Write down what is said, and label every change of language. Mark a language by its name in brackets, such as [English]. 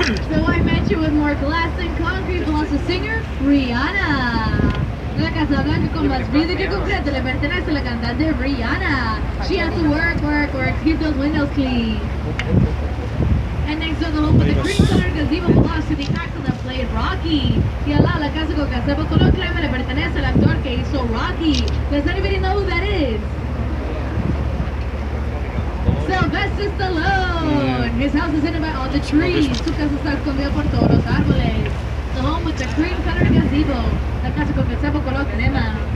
[English] The white mansion with more glass than concrete belongs to singer Rihanna. [Spanish] La casa blanca con más vidrio que concreto le pertenece a la cantante Rihanna. [English] She has to work, keep those windows clean. And next door, the home with the cream colored gazebo belongs to the actor that played Rocky. [Spanish] Y al lado, la casa con gazebo color crema le pertenece al actor que hizo Rocky. [English] Does anybody know who that is? Sylvester Stallone. His house is hidden by all the trees. [Spanish] Su casa está escondida por todos los árboles. [English] The home with the cream colored gazebo. [Spanish] La casa con gazebo color crema.